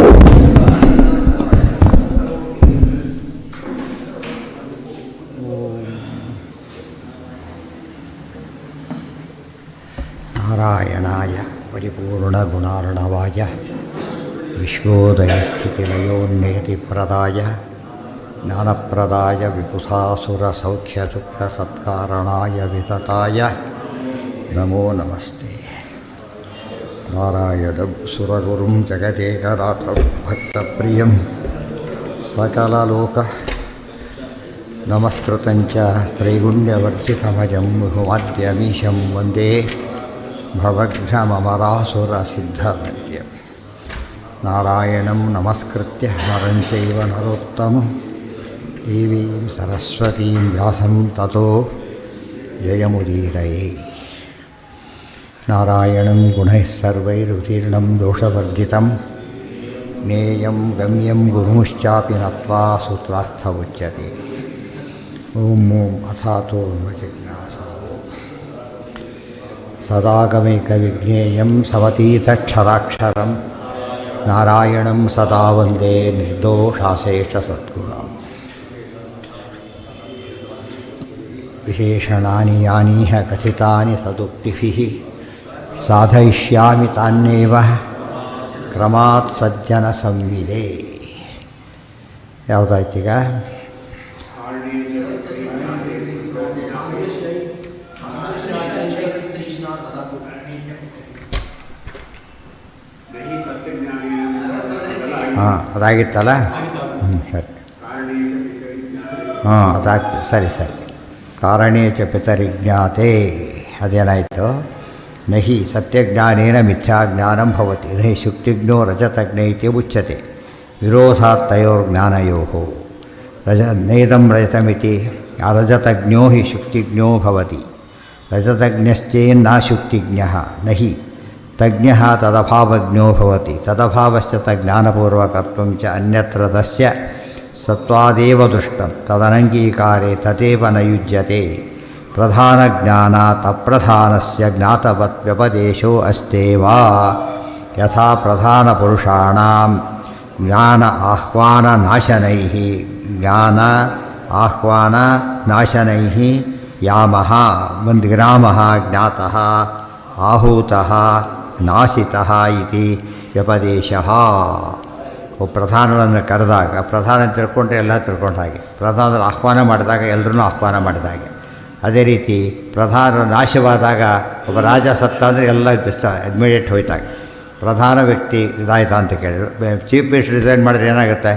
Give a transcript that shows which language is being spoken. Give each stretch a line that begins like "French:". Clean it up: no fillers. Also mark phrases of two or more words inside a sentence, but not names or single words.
Sanskrit: ನಾರಾಯಣಾಯ ಪರಿಪೂರ್ಣಗುಣಾರ್ಣವಾಯ ವಿಶ್ವೋದಯಸ್ಥಿತಿಲಯೋನ್ನಿಯತಿಪ್ರದಾಯ ಜ್ಞಾನಪ್ರದಾಯ ವಿಬುಧಾಸುರಸೌಖ್ಯದುಃಖಸತ್ಕಾರಣಾಯ ವಿತತಾಯ ನಮೋ ನಮಸ್ತೆ. ನಾರಾಯಣಂ ಸುರಗುರುಂ ಜಗದೇಕನಾಥಂ ಭಕ್ತಪ್ರಿಯಂ ಸಕಲಲೋಕ ನಮಸ್ಕೃತಂಚ ತ್ರೈಗುಣ್ಯವರ್ಜಿತಮಜಂ ಬಹುಮಾದ್ಯಮೀಶಂ ವಂದೇ ಭವಘ್ನಮರಾಸುರಸಿದ್ಧವಂದ್ಯಂ. ನಾರಾಯಣಂ ನಮಸ್ಕೃತ್ಯ ನರಂ ಚೈವ ನರೋತ್ತಮಂ ದೇವೀಂ ಸರಸ್ವತೀಂ ವ್ಯಾಸಂ ತತೋ ಜಯಮುದೀರಯೇ. ನಾರಾಯಣಂ ಗುಣೈಃ ಸರ್ವೈರುತ್ತೀರ್ಣಂ ದೋಷವರ್ಜಿತಂ ಜ್ಞೇಯಂ ಗಮ್ಯಂ ಗುರುಶ್ಚಾಪಿ ನತ್ವಾ ಸೂತ್ರಾರ್ಥವುಚ್ಯತೆ. ಓಂ ಓಂ ಅಥಾತೋ ಜಿಜ್ಞಾಸಾ ಸದಾಗಮೈಕವಿಜ್ಞೇಯಂ ಸಮತೀತಕ್ಷರಾಕ್ಷರಂ ನಾರಾಯಣಂ ಸದಾ ವಂದೇ ನಿರ್ದೋಷಾಶೇಷಸದ್ಗುಣಂ. ವಿಶೇಷಣಾನಿ ಯಾನೀಹ ಕಥಿತಾನಿ ಸದುಕ್ತಿಭಿಃ ಸಾಧಯಿಷ್ಯಾಮಿ ತಾನ್ನೇವ ಕ್ರಮಾತ್ ಸಜ್ಜನ ಸಂವಿದೆ.
Kannada: ಯಾವುದಾಯ್ತೀಗ? ಹಾಂ, ಅದಾಗಿತ್ತಲ್ಲ. ಸರಿ. ಹಾಂ, ಅದಾಗ್ತದೆ. ಸರಿ ಸರಿ.
Sanskrit: ಕಾರಣೇ ಚ ಪಿತರಿಜ್ಞಾತೆ. ಅದೇನಾಯಿತು? ನಹಿ ಸತ್ಯಜ್ಞಾನೇನ ಮಿಥ್ಯಾಜ್ಞಾನಂ ಭವತಿ ನಹಿ ಶುಕ್ತಿಜ್ಞೋ ರಜತಜ್ಞೈತಿ ಉಚ್ಯತೆ ವಿರೋಧಾತ್ ತಯೋರ್ಜ್ಞಾನಯೋಃ. ನೈದಂ ರಜತಮಿತಿ ಅರಜತಜ್ಞೋ ಹಿ ಶುಕ್ತಿಜ್ಞೋ ಭವತಿ ರಜತಜ್ಞಶ್ಚೇನ್ನ ಶುಕ್ತಿಜ್ಞಃ ನಹಿ ತಜ್ಞಃ ತದಭಾವಜ್ಞೋ ಭವತಿ ತದಭಾವಶ್ಚ ತಜ್ಞಾನಪೂರ್ವಕತ್ವಂ ಚ ಅನ್ಯತ್ರ ತಸ್ಯ ಸತ್ವಾದೇವ ದೃಷ್ಟಂ ತದನಂಗೀಕಾರೆ ತದೇವ ನ ಯುಜ್ಯತೆ. ಪ್ರಧಾನಜ್ಞಾನಾತ್ ಅಪ್ರಧಾನಸ್ಯ ಜ್ಞಾತವತ್ ವ್ಯಪದೇಶೋ ಅಸ್ತೇವ. ಯಥಾ ಪ್ರಧಾನಪುರುಷಾಣಾಂ ಜ್ಞಾನ ಆಹ್ವಾನನಾಶನೈಃ ಯಾಮಃ ಮಂದ್ಗ್ರಾಮಃ ಜ್ಞಾತಃ ಆಹೂತಃ ನಾಶಿತಃ ಇತಿ ವ್ಯಪದೇಶಃ.
Kannada: ಪ್ರಧಾನಗಳನ್ನು ಕರೆದಾಗ ಪ್ರಧಾನ ತಿಳ್ಕೊಂಡ್ರೆ ಎಲ್ಲ ತಿಳ್ಕೊಂಡ ಹಾಗೆ, ಪ್ರಧಾನರು ಆಹ್ವಾನ ಮಾಡಿದಾಗ ಎಲ್ಲರೂ ಆಹ್ವಾನ ಮಾಡಿದ ಹಾಗೆ. ಅದೇ ರೀತಿ ಪ್ರಧಾನ ನಾಶವಾದಾಗ ಒಬ್ಬ ರಾಜ ಸತ್ತ ಅಂದರೆ ಎಲ್ಲ ಇಮಿಡಿಯೇಟ್ ಹೋಯ್ತಾಗ. ಪ್ರಧಾನ ವ್ಯಕ್ತಿ ಇದಾಯ್ತಾ ಅಂತ ಕೇಳಿದ್ರು.
English: chief minister resign
Kannada: ಮಾಡಿದ್ರೆ ಏನಾಗುತ್ತೆ?